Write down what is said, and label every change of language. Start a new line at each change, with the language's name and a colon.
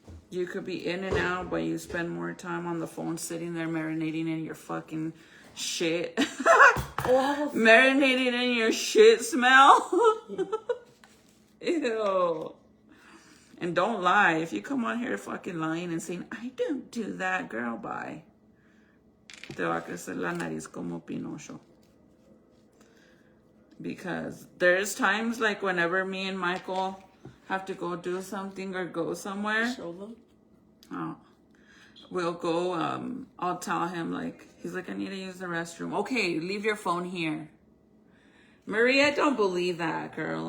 English: You could be in and out, but you spend more time on the phone sitting there marinating in your fucking shit. Marinating in your shit smell. Ew. And don't lie. If you come on here fucking lying and saying, I don't do that, girl, bye.
Spanish: Te va a crecer la nariz como Pinocho.
English: Because there's times like whenever me and Michael have to go do something or go somewhere. Show them. Oh, we'll go, I'll tell him like, he's like, I need to use the restroom. Okay, leave your phone here. Maria, I don't believe that, girl.